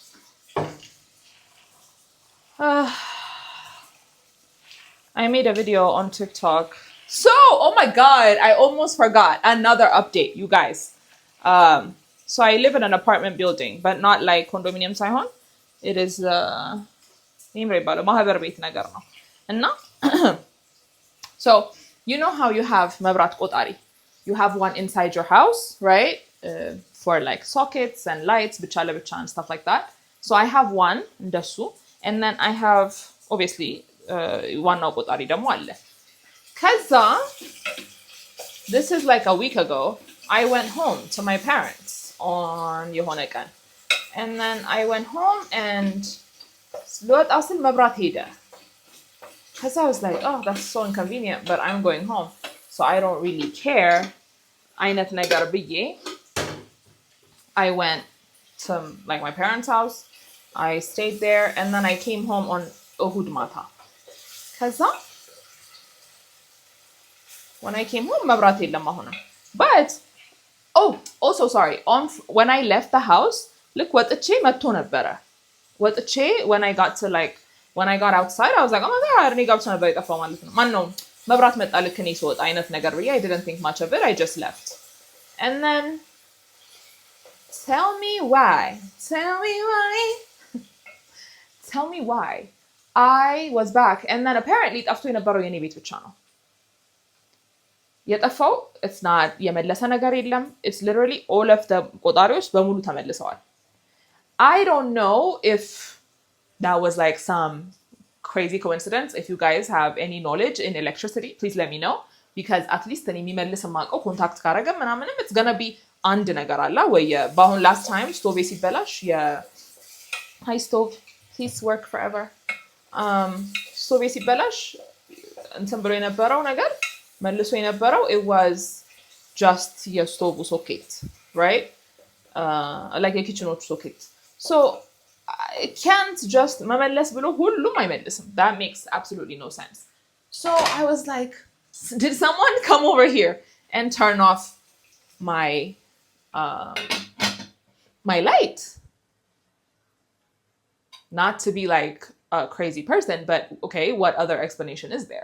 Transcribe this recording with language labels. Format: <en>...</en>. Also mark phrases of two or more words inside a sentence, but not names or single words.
<en>I made a video on TikTok. So, oh my God, I almost forgot. Another update, you guys. So I live in an apartment building, but not like condominium ሳይሆን. It is</en> <am>ማህበር ቤት ነገር ነው.</am> <en>እና so you know how you have</en> <am>መብራት ቆጣሪ?</am> <en>You have one inside your house, right? For like sockets and lights,</en> <am>ብቻ ለብቻ</am> <en>and stuff like that. So I have one እንደሱ, and then I have obviously</en> <am>ዋናው ቆጣሪ ደግሞ አለ.</am> <en>ከዛ this is like a week ago. I went home to my parents on</en> <am>የሆነ ቀን.</am> <en>And then I went home and</en> <am>ልወጣ ስል መብራት ሄደ.</am> <en>Because I was like, oh, that's so inconvenient, but I'm going home. So I don't really care.</en> <am>አይነት ነገር ብዬ</am> <en>I went to like my parents' house. I stayed there and then I came home on</en> <am>እሁድ ማታ.</am> <en>ከዛ when I came home</en> <am>መብራት የለም አሁንም.</am> <en>But also sorry, when I left the house, look</en> <am>ወጥቼ መጥቶ ነበረ.</am> <en>ወጥቼ when I got outside, I was like, oh my God,</en> <am>እኔ ገብቶ ነበር የጠፋው ማለት ነው. ማነው መብራት መጣ ልክ እኔ ስወጣ አይነት ነገር ብዬ</am> <en>I didn't think much of it. I just left. And then tell me why I was back and then apparently</en> <am>ጠፍቶ የነበረው የኔ ቤት ብቻ ነው. የጠፋው</am> <en>it's not</en> <am>የመለሰ ነገር የለም.</am> <en>It's literally all of the</en> <am>ቆጣሪዎች በሙሉ ተመልሰዋል.</am> <en>I don't know if that was like some crazy coincidence. If you guys have any knowledge in electricity, please let me know.</en> <am>Because at least እኔ የሚመልስ የማውቀው ኮንታክት ካረገ ምናምንም</am> <en>it's gonna be</en> <am>አንድ ነገር አለ ወይ በአሁን</am> <en>last time</en> <am>ስቶቬ ሲበላሽ</am> <en>hi stove, please work forever.</en> <am>ስቶቬ ሲበላሽ እንትን ብሎ የነበረው ነገር መልሶ የነበረው</am> <en>it was just</en> <am>የስቶቭ ሶኬት, right? Like የኪችኖቹ ሶኬት.</am> <en>So I can't just</en> <am>መመለስ ብሎ ሁሉም አይመልስም.</am> <en>That makes absolutely no sense. So I was like, did someone come over here and turn off my my light? Not to be like a crazy person, but okay, what other explanation is there?</en>